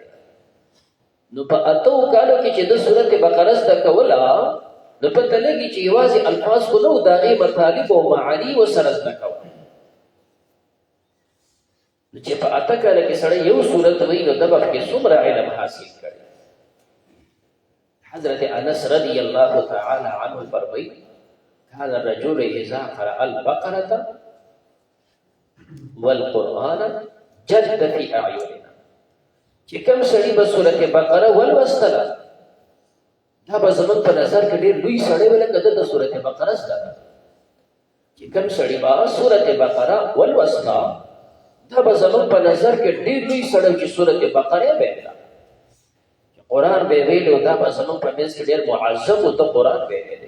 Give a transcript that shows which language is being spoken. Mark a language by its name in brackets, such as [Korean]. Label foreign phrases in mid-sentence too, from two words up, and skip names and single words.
[Pashto] نو په 8 کالو کې چې د سورت بقره زده کوله نو پته لګي چې یوازې الفاظ خو نه و، د هغې مطالب او معاني ورسره زده کوله. نو چې په 8 کاله کې سړی یو سورت وایي نو د به پکې څومره علم حاصل کړي. حضرت انس [Arabic] رضی اللہ تعالی عنہ [Pashto] فرمائی [Arabic] کان الرجل اذا قرأ البقرة والقرآن جد فی اعیننا، [Pashto] چې کوم سړي به سورت بقره ولوستله دا به زموږ په نظر کې ډېر لوی سړی وي لکه ده د سورت بقره زده ده. چې کوم سړي به سورت بقره ولوسته دا به زموږ په نظر کې ډېر لوی سړی چې سورت بقره به ده قرآن به ویلو، دا به زموږ په منځ کې ډېر معظم و ته قرآن به ویلی.